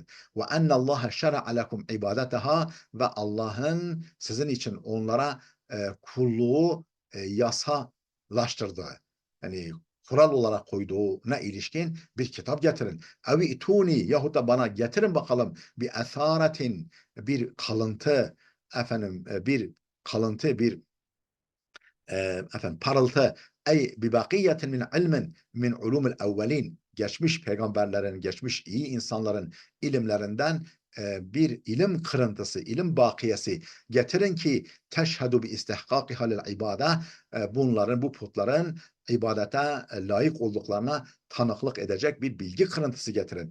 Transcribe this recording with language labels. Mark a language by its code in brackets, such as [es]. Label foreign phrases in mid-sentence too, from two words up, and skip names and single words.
[ar] وأن الله شرع لكم عبادتها [tr] ve Allah'ın sizin için onlara kulluğu yasalaştırdığı, yani kural olarak koyduğuna ilişkin bir kitap getirin. [ar] أو ائتوني [tr] yahut da bana getirin bakalım bir esaretin, bir kalıntı, bir kalıntı, bir parıltı, [ar] أي ببقية من علم من علوم الأولين, [tr] geçmiş peygamberlerin, geçmiş iyi insanların ilimlerinden bir ilim kırıntısı, ilim bakiyesi getirin ki [ar] تشهد باستحقاقها للعبادة, [tr] bunların, bu putların ibadete layık olduklarına tanıklık edecek bir bilgi kırıntısı getirin.